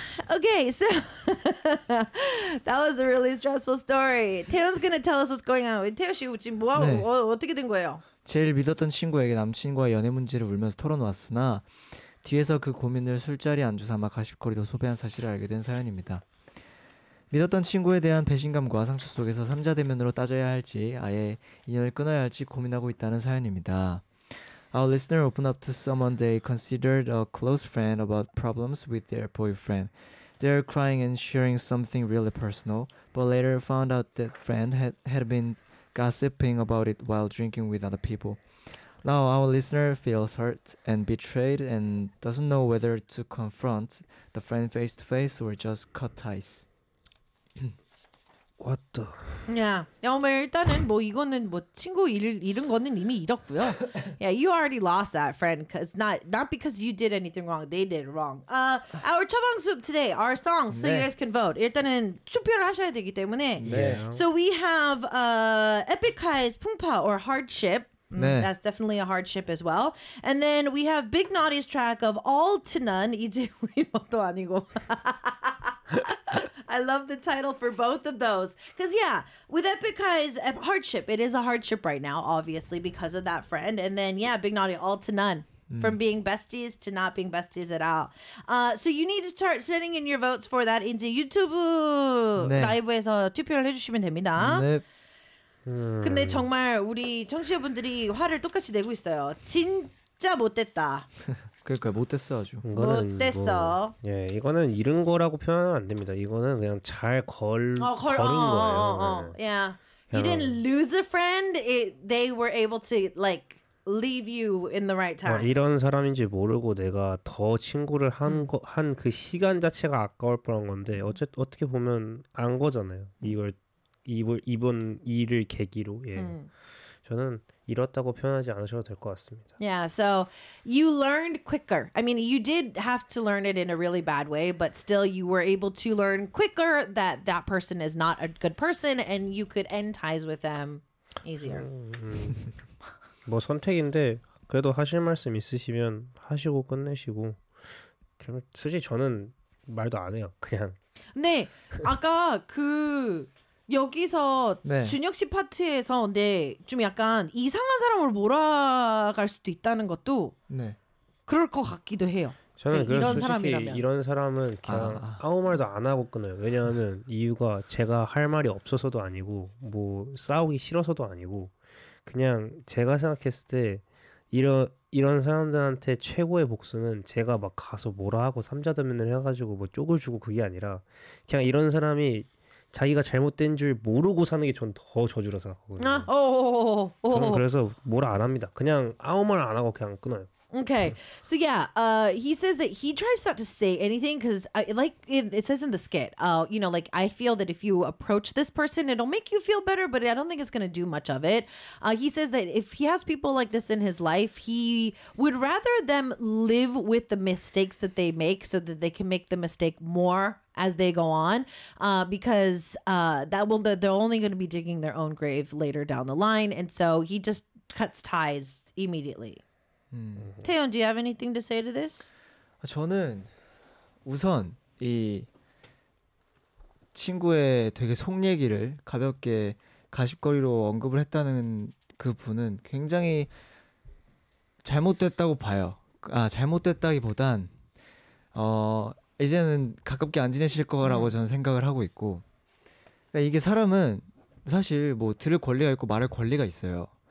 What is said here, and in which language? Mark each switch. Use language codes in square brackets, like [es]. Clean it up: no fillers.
[en] Okay, so that was a really stressful story. Taeyo's gonna tell us what's going on. Taeyo 씨, [ko] 지금 뭐 네. 어떻게 된 거예요? 제일 믿었던 친구에게 남친과 연애 문제를 울면서 털어놓았으나 뒤에서 그 고민을 술자리 안주삼아 가십거리로 소비한 사실을 알게 된 사연입니다. 믿었던 친구에 대한 배신감과 상처 속에서 삼자대면으로 따져야 할지 아예 인연을 끊어야 할지 고민하고 있다는 사연입니다. [en] Our listener opened up to someone they considered a close friend about problems with their boyfriend. They're crying and sharing something really personal, but later found out that friend had been gossiping about it while drinking with other people. Now our listener feels hurt and betrayed and doesn't know whether to confront the friend face to face or just cut ties. What the? Yeah. [ko] 일단은 뭐 이거는 뭐 친구 잃은 거는 이미 잃었고요. [en] Yeah, you already lost that friend because not because you did anything wrong. They did it wrong. Our 처방 soup today, our song, so 네. you guys can vote. [ko] 일단은 투표를 하셔야 되기 때문에. 네. [en] So we have Epica's 풍파 or hardship. [ko] 네. [en] That's definitely a hardship as well. And then we have Big Naughty's track of All to None. [ko] 이제 우리 것도 아니고. [en] I love the title for both of those. Because, yeah, with Epica's hardship, it is a hardship right now, obviously, because of that friend. And then, yeah, Big Naughty, All to None. From being besties to not being besties at all. So you need to start sending in your votes for that into YouTube. [ko] 네. 라이브에서 투표를 해주시면 됩니다. 네. 근데 정말 우리 청취자분들이 화를 똑같이 내고 있어요. 진짜 못됐다. 그러니까 못됐어 아주. 못됐어. 뭐, 예, 이거는 잃은 거라고 표현은 안 됩니다. 이거는 그냥 잘 걸은 거예요. [en] Yeah. You didn't lose a friend. They were able to like leave you in the right time. [ko] 이런 사람인지 모르고 내가 더 친구를 한 그 시간 자체가 아까울 뻔한 건데 어떻게 보면 안 거잖아요. 이번 일을 계기로. 예. 저는 잃었다고 표현하지 않으셔도 될 것 같습니다. Yeah, so you learned quicker. I mean, you did have to learn it in a really bad way, but still you were able to learn quicker that that person is not a good person and you could end ties with them easier. 뭐 선택인데 그래도 하실 말씀 있으시면 하시고 끝내시고 좀 솔직히 저는 말도 안 해요. 그냥. 네. 아까 그 여기서 네. 준혁 씨 파트에서 근데 좀 약간 이상한 사람을 몰아갈 수도 있다는 것도 네. 그럴 것 같기도 해요. 저는 이런 솔직히 사람이라면. 이런 사람은 그냥 아무 말도 안 하고 끊어요. 왜냐하면 이유가 제가 할 말이 없어서도 아니고 뭐 싸우기 싫어서도 아니고 그냥 제가 생각했을 때 이런 사람들한테 최고의 복수는 제가 막 가서 뭐라 하고 삼자대면을 해가지고 뭐 쪽을 주고 그게 아니라 그냥 이런 사람이 자기가 잘못된 줄 모르고 사는 게 전 더 저주라 생각하거든요. 아, 저는 그래서 뭐라 안 합니다. 그냥 아무 말 안 하고 그냥 끊어요. [en] Okay, so yeah, he says that he tries not to say anything because, like it says in the skit, you know, like I feel that if you approach this person, it'll make you feel better, but I don't think it's going to do much of it. He says that if he has people like this in his life, he would rather them live with the mistakes that they make so that they can make the mistake more as they go on, because that will they're only going to be digging their own grave later down the line. And so he just cuts ties immediately. 태연, do you have anything to say to this? [ko] 저는 우선 이 친구의 되게 속 얘기를 가볍게 가십거리로 언급을 했다는 그 분은 굉장히 잘못됐다고 봐요. 아, 잘못됐다기보단 이제는 가깝게 안 지내실 거라고 저는 생각을 하고 있고 그러니까 이게 사람은 사실 뭐 들을 권리가 있고 말할 권리가 있어요.